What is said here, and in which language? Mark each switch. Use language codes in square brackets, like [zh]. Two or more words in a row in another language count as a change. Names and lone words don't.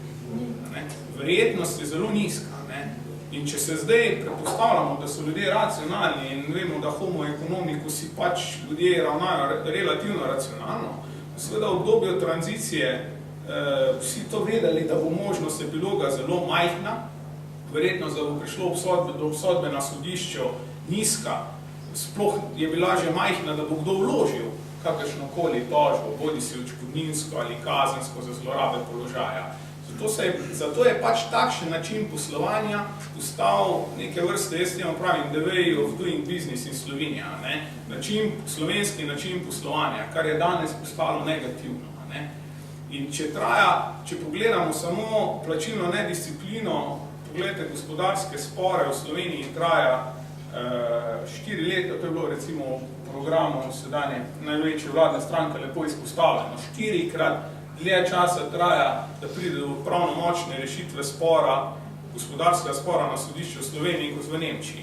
[sl] Verjetnost je zelo nizka. In če se zdaj prepostavljamo, da so ljudje racionalni in vemo, da [la] homo economicus [sl] si ljudje ravnajo relativno racionalno, seveda v obdobju tranzicije vsi to vedeli, da bo možnost epiloga zelo majhna, verjetnost, da bo prišlo do obsodbe na sodišču nizka, sploh je bila že majhna, da bo kdo vložil kakršnokoli tožbo, bodi si odškodninsko ali kazensko za zlorabe položaja. Zato je takšen način poslovanja postal neke vrste, jaz temu pravim, [en] the way of doing business in Slovenija, [sl] slovenski način poslovanja, kar je danes postalo negativno. In če pogledamo samo plačilno nedisciplino, pogledajte gospodarske spore v Sloveniji traja 4 leta, to je bilo recimo v programu sedanje največje vladne stranke lepo izpostavljeno, 4-krat dlje časa traja, da pride do pravnomočne rešitve spora, gospodarskega spora na sodišču v Sloveniji kot v Nemčiji.